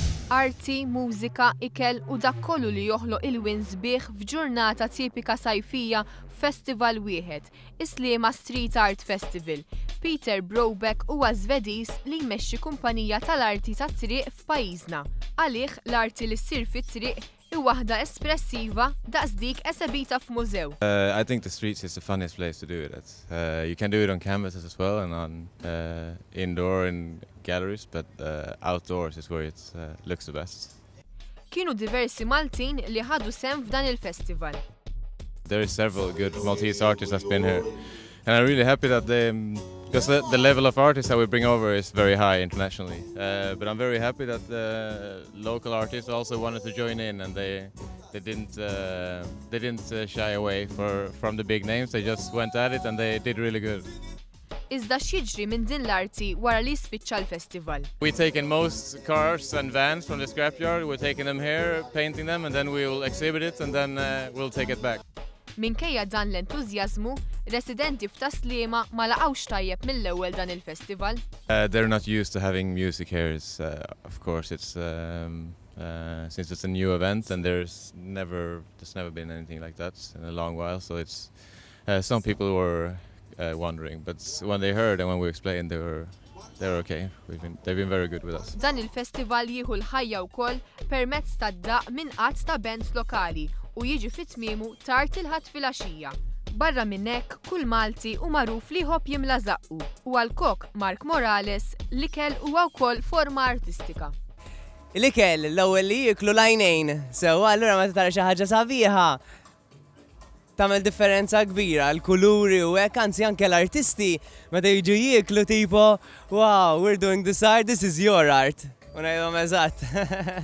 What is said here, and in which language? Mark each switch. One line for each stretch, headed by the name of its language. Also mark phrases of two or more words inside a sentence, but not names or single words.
Maltese: Arti, mużika, ikel u dak kollu li joħloq il-wien sbieħ f'ġurnata tipika sajfija f'festival wieħed, is-Sliema Street Art Festival. Peter Brobeck huwa Żvediż li jmexxi kumpanija tal-arti tat-triq f'pajjiżna. Għalih l-arti li ssir fit-triq hi waħda espressiva daqs dik esebita f'mużew.
English: I think the streets is the funniest place to do it at. You can do it on canvases as well and on indoor in galleries, but outdoors is where it looks the best.
Maltese: Kienu diversi Maltin li ħadu sem f'dan il-festival.
English: There is several good Maltese artists that's been here, and I'm really happy that they, because the level of artists that we bring over is very high internationally. But I'm very happy that the local artists also wanted to join in, and they didn't shy away from the big names. They just went at it and they did really good.
Maltese: Iżda x'jiġri minn din l-arti wara li spiċċa l-festival?
English: We're taking most cars and vans from the scrapyard, we're taking them here, painting them, and then we'll exhibit it, and then we'll take it back.
Maltese: Minkejja dan l-entużjażmu, residenti f'Sliema ma laqgħux tajjeb mill-ewwel dan il-festival.
English: They're not used to having music here. Of course, it's since it's a new event, and there's never been anything like that in a long while. So it's some people were wondering, but when they heard and when we explained, they're okay. They've been very good with us.
Maltese: Dan il-festival jieħu l-ħajja wkoll permezz tad-daq minn qatt ta' bands lokali u jiġi fit-tmiemu tard il-ħadd filgħaxija. Barra minn hekk kull Malti hu magħruf li jħobb jimla żaqqu u għall-kok Mark Morales l-ikel huwa wkoll forma artistika. L-ikel l-ewwel li jieklu l-għajnejn, sewwa allura meta tara xi ħaġa sabiħa tagħmel differenza kbira, l-kuluri u hekk anzi anke l-artisti meta jiġu jieklu tipo
English: wow, we're doing this art, this is your art.
Maltese: U ngħidhom eżatt.